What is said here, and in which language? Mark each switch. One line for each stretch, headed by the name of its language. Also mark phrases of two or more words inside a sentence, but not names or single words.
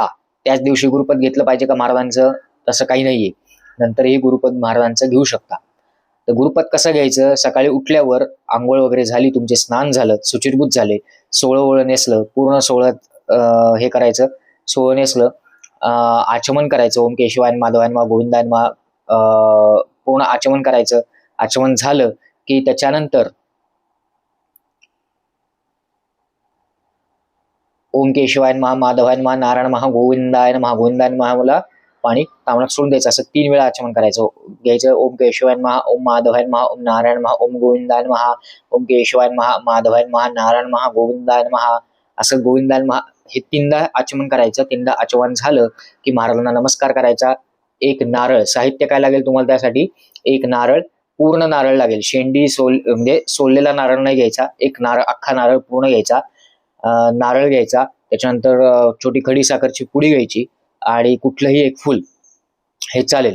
Marathi: त्याच दिवशी गुरुपद घेतलं पाहिजे का महाराजांचं, तसं काही नाहीये, नंतरही गुरुपद महाराजांचं घेऊ शकता। तर गुरुपद कसं घ्यायचं, सकाळी उठल्यावर आंघोळ वगैरे झाली, तुमचे स्नान झालं, सुचिरभूत झाले, सोळं नेसलं, पूर्ण सोळं हे करायचं, सोळं नेसलं आचमन करायचं.
Sanskrit: ओम केशवाय माधवाय नमः गोविंदाय नमः
Marathi: पूर्ण आचमन करायचं. आचमन झालं की त्याच्यानंतर
Sanskrit: ओम केशवाय नमः माधवाय नमः नारायण नमः गोविंदाय नमः गोविंदाय नमः
Marathi: मला पाणी तांबडात सोडून द्यायचं. असं 3 वेळा आचमन करायचं.
Sanskrit: घ्यायचं ओम केशवाय नमः ओम माधवाय नमः ओम नारायण नमः ओम गोविंदाय नमः ओम केशवाय नमः माधवाय नमः नारायण नमः गोविंदाय नमः असं गोविंदाय नमः
Marathi: हे 3दा आचमन करायचं. 3दा आचमन झालं की महाराजांना नमस्कार करायचा. एक नारळ, साहित्य काय लागेल तुम्हाला त्यासाठी? एक नारळ, पूर्ण नारळ लागेल. शेंडी म्हणजे सोललेला नारळ नाही घ्यायचा. एक नारळ, अख्खा नारळ पूर्ण घ्यायचा. नारळ घ्यायचा. त्याच्यानंतर छोटी खडी साखरची पुडी घ्यायची आणि कुठलंही एक फुल हे चालेल.